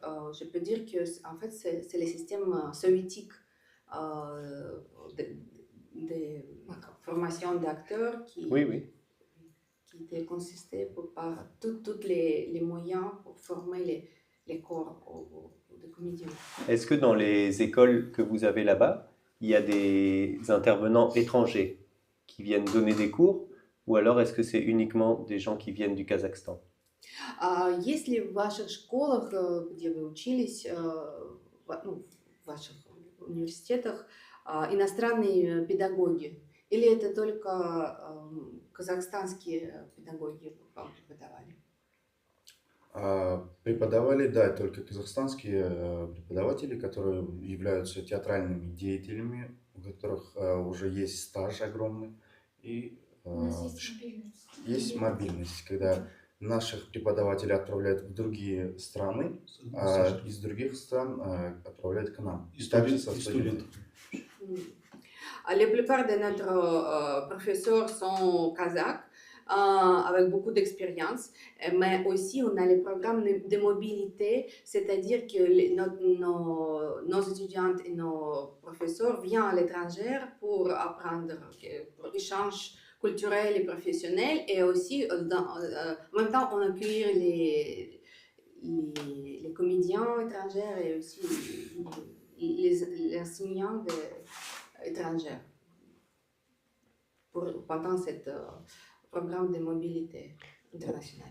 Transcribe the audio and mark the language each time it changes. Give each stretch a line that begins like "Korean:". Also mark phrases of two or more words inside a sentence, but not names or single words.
French: Je peux dire que en fait c'est le système soviétique de formation d'acteurs qui consistait par tous les moyens pour former les corps de comédiens. Est-ce que dans les écoles que vous avez là-bas, il y a des intervenants étrangers qui viennent donner des cours, ou alors est-ce que c'est uniquement des gens qui viennent du Kazakhstan?
Russian: Есть ли в ваших школах, где вы учились, в ваших университетах, иностранные педагоги? Или это только казахстанские педагоги вам преподавали? Преподавали, да, только казахстанские преподаватели, которые являются театральными деятелями, у которых уже есть стаж огромный. И У нас есть мобильность. есть мобильность, когда наших преподавателей отправляют в другие страны, а из других стран отправляют к нам. И Также со студентов.
French: La plupart de nos professeurs sont kazakhs, avec beaucoup d'expérience, mais aussi on a les programmes de mobilité, c'est-à-dire que nos étudiants et nos professeurs viennent à l'étranger pour apprendre, pour échange culturel et professionnel, et aussi en même temps on accueille les comédiens étrangers et aussi les enseignants étrangers pendant ce programme de mobilité internationale.